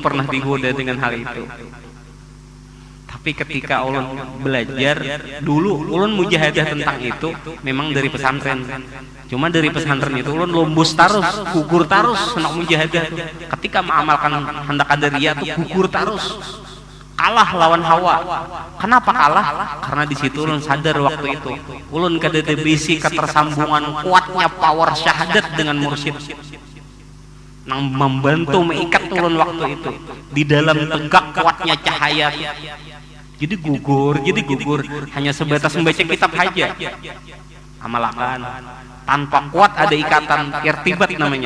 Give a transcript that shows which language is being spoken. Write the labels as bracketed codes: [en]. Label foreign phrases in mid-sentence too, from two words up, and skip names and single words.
[bjn] Ulun pun pernah digoda dengan hal itu. Tapi Tapi ketika ulun belajar dulu, ulun mujahadah tentang itu memang dari pesantren. Cuma dari pesantren itu ulun lombos tarus, gugur tarus hendak mujahadah tuh. Ketika mengamalkan hendak ada ria tuh gugur tarus. Kalah lawan Hawa. Kenapa kalah? Karena di situ ulun sadar waktu itu. Ulun kada bisi ketersambungan kuatnya power syahadat dengan mursyid. Nang membantu mengikat ulun waktu itu di dalam tegak kuatnya cahaya. [id] Jadi gugur hanya sebatas membaca kitab saja. Amalkan tanpa kuat ada ikatan irtibat namanya.